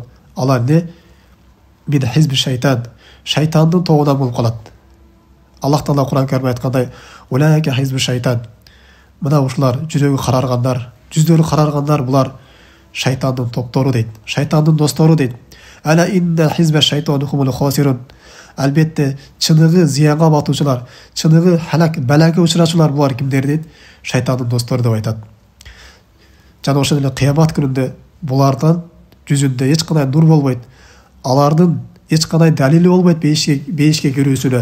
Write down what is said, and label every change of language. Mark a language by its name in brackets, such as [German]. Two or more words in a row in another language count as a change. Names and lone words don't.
[Kyrgyz] Алар [Arabic] من حزب الشيطان, [Kyrgyz] шайтандын тобунан болуп калат. Аллах Таала Кур'ан Каримде айткандай, [Arabic] أولئك حزب الشيطان. [Kyrgyz] Мына ушулар жүрөгү караргандар, жүздөрү караргандар, булар шайтандын топтору дейт. Шайтандын достору дейт. [Arabic] ألا إن حزب الشيطان هم الخاسرون. [Kyrgyz] Албетте чыныгы зыянга батуучулар, чыныгы халак, балага учурачулар булар кимдер дейт? Шайтандын достору деп айтат. Жана ошол эле кыямат күнүндө булардан жүзүндө эч кандай нур болбойт. Алардын эч кандай далили болбойт бейишке кирүүсүнө.